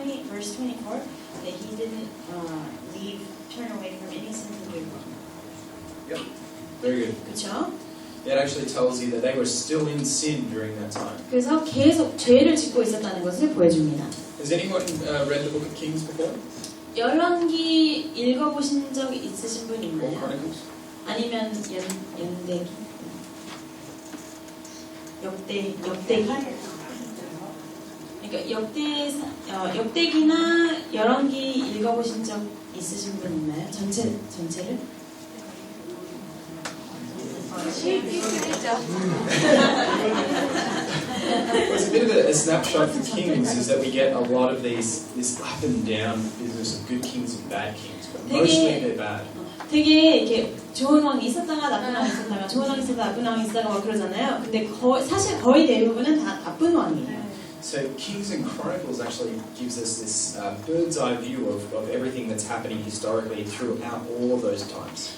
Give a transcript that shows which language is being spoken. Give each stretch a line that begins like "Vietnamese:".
English: Verse 24, that he didn't turn away from any sin to do wrong. Yep. Very good.
Korean: 그렇죠?
English: That actually tells you that they were still in sin during that time.
Korean: 그래서 계속 죄를 짓고 있었다는 것을 보여줍니다.
English: Has anyone read the Book of Kings before?
Korean: 열왕기 읽어보신 적 있으신 분
English: Or
Korean: 있나요?
English: Chronicles?
Korean: 아니면 연대기? 역대기? 그러니까 역대기나 열왕기 읽어보신 적 있으신 분 있나요? 전체를? 힘들죠.
English: Well, it's a bit of a snapshot for kings is that we get a lot of this up and down business of good kings and bad kings, but mostly they're bad.
Korean: 되게 이렇게 좋은 왕이 있었다가 나쁜 왕이 있었다가 좋은 왕이 있었다가 나쁜 왕이 있었다가 막 그러잖아요. 근데 사실 거의 대부분은 다 나쁜 왕이에요.
English: So Kings and Chronicles actually gives us this bird's eye view of everything that's happening historically throughout all of those times.